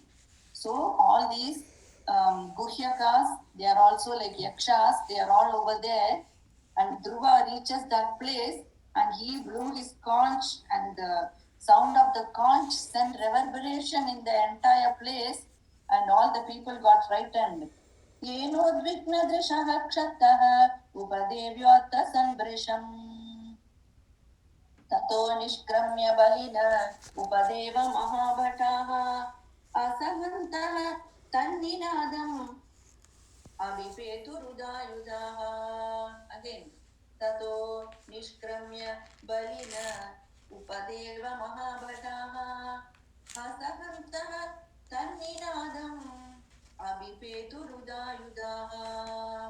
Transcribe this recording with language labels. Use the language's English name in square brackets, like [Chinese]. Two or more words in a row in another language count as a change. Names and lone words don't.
[English] So all these guhyakas, they are also like Yakṣas, they are all over there. And Dhruva reaches that place and he blew his conch, and the sound of the conch sent reverberation in the entire place, and all the people got frightened. [Sanskrit] येनोद्विग्न-दृशः क्षत्तः, उपदेव्यो-अस्त्र-संवृषम्. ततो निष्क्रम्य बलिन उपदेव-महा-भटाः, असहन्तः तन्-निनादम् अविपेतु-रुदायुदः. Again, ततो निष्क्रम्य बलिन उपदेव-महा-भटाः, असहन्तः तन्-निनादम् अविपेतु-रुदायुदः.